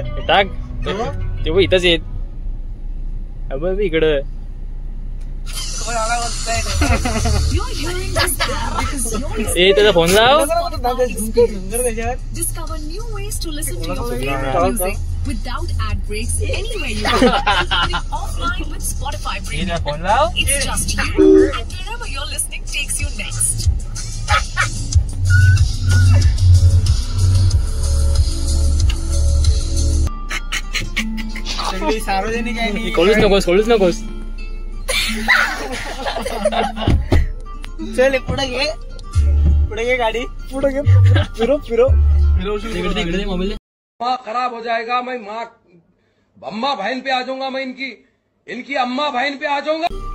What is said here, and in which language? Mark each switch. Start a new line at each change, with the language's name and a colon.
Marathi: टाक ते इथंच येत अब इकडं त्याचा फोन लाव।
English: Discover new ways to listen to your favorite music without ad breaks anywhere you go. Offline with Spotify Premium.
Marathi: Phone लाव।
English: It's just you and wherever you're listening takes you next.
Marathi: सार्वजनिक आहे खोलूच नकोस चल पुढे घे गाडी पुढे घे फिरो मोबाइल
Hindi: माँ खराब हो जाएगा, मैं माँ अम्मा बहन पे आ जाऊंगा, मैं इनकी अम्मा बहन पे आ जाऊंगा।